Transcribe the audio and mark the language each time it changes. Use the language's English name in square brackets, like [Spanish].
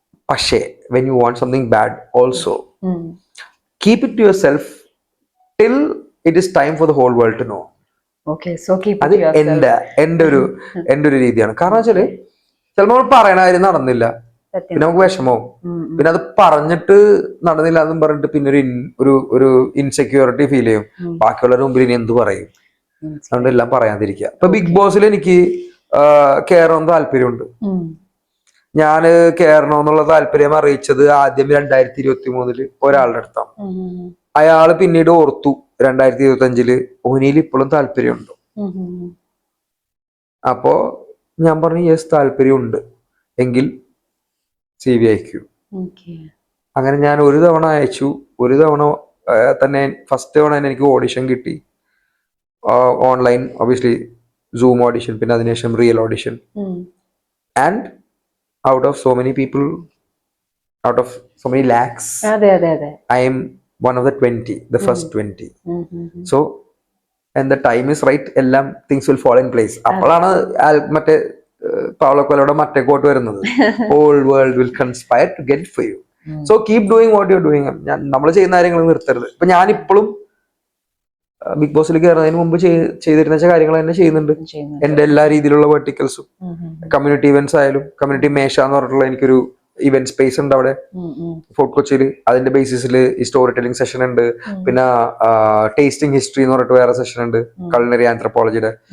[Malayalam] പക്ഷേ [English] when you want something bad also, keep it to yourself till it is time for the whole world to know. [Malayalam] അത് എന്റെ ഒരു രീതിയാണ്. കാരണം വെച്ചാല് ചിലപ്പോൾ നമ്മൾ പറയണ കാര്യം നടന്നില്ല, പിന്നെ നമുക്ക് വിഷമവും. പിന്നെ അത് പറഞ്ഞിട്ട് നടന്നില്ല എന്നും പറഞ്ഞിട്ട് പിന്നെ ഒരു ഇൻസെക്യൂരിറ്റി ഫീൽ ചെയ്യും. ബാക്കിയുള്ളവരുടെ മുമ്പിൽ ഇനി എന്ത് പറയും, അതുകൊണ്ട് എല്ലാം പറയാതിരിക്കുക. ഇപ്പൊ ബിഗ് ബോസിൽ എനിക്ക് കേറണമെന്ന് താല്പര്യമുണ്ട്. ഞാന് കേറണമെന്നുള്ള താല്പര്യം അറിയിച്ചത് ആദ്യം 2023 ഒരാളുടെ അടുത്താണ്. അയാള് പിന്നീട് ഓർത്തു 2025 ഓനിയിൽ ഇപ്പോഴും താല്പര്യമുണ്ടോ. അപ്പോ ഞാൻ പറഞ്ഞു യെസ്, താല്പര്യമുണ്ട്, എങ്കിൽ CV അയക്കൂ. അങ്ങനെ ഞാൻ ഒരു തവണ അയച്ചു. ഒരു തവണ തന്നെ ഫസ്റ്റ് തവണ തന്നെ എനിക്ക് ഓഡിഷൻ കിട്ടി, ഓൺലൈൻ ഒബിയസ്ലി സൂം ഓഡിഷൻ, പിന്നെ അതിനുശേഷം real audition. [English] And out of so many people, out of so many lakhs, I am one of the 20, the first 20. So and the time is right, [Malayalam] എല്ലാം [English] things will fall in place. [Malayalam] അപ്പോഴാണ് മറ്റേ Paulo കൊയ്ലോയുടെ മറ്റേ coat വരുന്നത്, [English] whole world will conspire to get it for you. So keep doing what you're doing. [Malayalam] നമ്മൾ ചെയ്യുന്ന കാര്യങ്ങൾ നിർത്തരുത്. ഇപ്പൊ ഞാനിപ്പോഴും ബിഗ് ബോസിൽ കയറുന്നതിന് മുമ്പ് ചെയ്തിരുന്ന കാര്യങ്ങൾ തന്നെ ചെയ്യുന്നുണ്ട്. എന്റെ എല്ലാ രീതിയിലുള്ള വെർട്ടിക്കൽസും, കമ്മ്യൂണിറ്റി ഇവന്റ്സ് ആയാലും, കമ്മ്യൂണിറ്റി മേശ എന്ന് പറഞ്ഞിട്ടുള്ള എനിക്കൊരു ഇവന്റ് സ്പേസ് ഉണ്ട് അവിടെ ഫോർട്ട് കൊച്ചിയിൽ. അതിന്റെ ബേസിസിൽ ഈ സ്റ്റോറി ടെല്ലിംഗ് സെഷൻ ഉണ്ട്. പിന്നെ ടേസ്റ്റിംഗ് ഹിസ്റ്ററി എന്ന് പറഞ്ഞിട്ട് വേറെ സെഷൻ ഉണ്ട്, കൾണറി ആന്ത്രപ്പോളജിയുടെ.